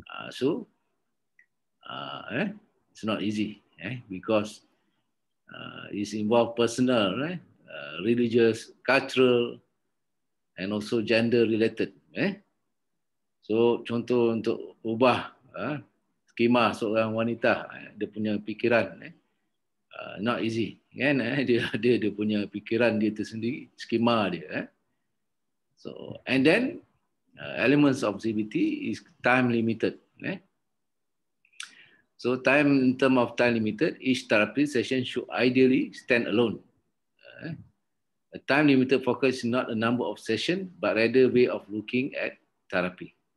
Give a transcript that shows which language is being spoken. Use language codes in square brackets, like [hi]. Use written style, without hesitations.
[en] So it's not easy because it's involved personal, religious, cultural, and also gender related. [ms] So contoh untuk ubah skema seorang wanita, dia punya fikiran [en] not easy. [ms] kan? Dia punya fikiran dia tersendiri, skema dia. [en] So and then elements of CBT is time limited. So time in term of time limited, each therapy session should ideally stand alone. A time limited focus is not a number of sessions, but rather way of looking at therapy.